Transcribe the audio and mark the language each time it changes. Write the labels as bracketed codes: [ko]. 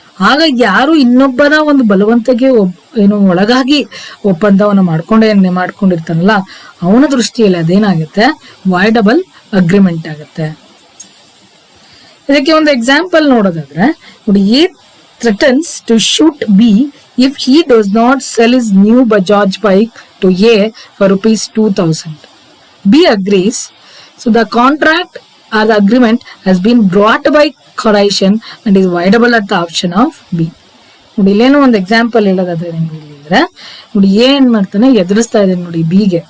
[kn] ಆಗ ಯಾರು ಇನ್ನೊಬ್ಬನ ಒಂದು ಬಲವಂತಗೆ ಒಳಗಾಗಿ ಒಪ್ಪಂದವನ್ನ ಮಾಡ್ಕೊಂಡಿರ್ತಾನಲ್ಲ, ಅವನ ದೃಷ್ಟಿಯಲ್ಲಿ ಅದೇನಾಗುತ್ತೆ, ವೈಡಬಲ್ ಅಗ್ರಿಮೆಂಟ್ ಆಗುತ್ತೆ. ಇದಕ್ಕೆ ಒಂದು ಎಕ್ಸಾಂಪಲ್ ನೋಡೋದಾದ್ರೆ ನೋಡಿ, [en] A threatens to shoot B if he does not sell his new Bajaj bike to A for ₹2,000. B agrees. So the contract or the agreement has been brought by coercion and is voidable at the option of B. [kn] ನೋಡಿ ಇಲ್ಲೇನೋ ಒಂದು example ಹೇಳೋದಾದ್ರೆ ನಿಮ್ಗೆ ಇಲ್ಲಿ ಅಂದ್ರೆ ನೋಡಿ, ಏನ್ ಮಾಡ್ತಾನೆ, ಎದುರಿಸ್ತಾ ಇದೆ ನೋಡಿ ಬಿಗೆ.